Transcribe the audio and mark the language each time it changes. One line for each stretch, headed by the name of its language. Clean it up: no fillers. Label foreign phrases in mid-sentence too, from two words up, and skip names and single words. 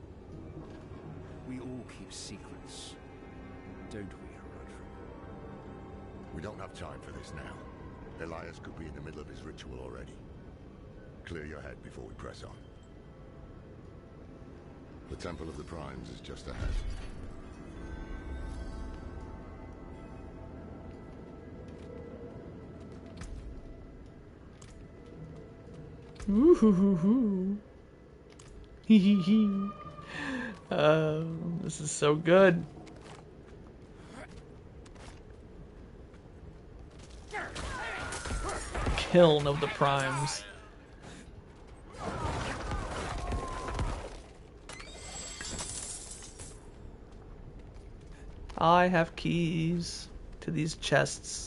English: We all keep secrets, don't we, Herodra? We don't have time for this now. Elias could be in the middle of his ritual already. Clear your head before we press on. The Temple of the Primes is just ahead. Ooh hoo hoo hoo. Hee hee hee. This is so good. Kiln of the Primes. I have keys to these chests.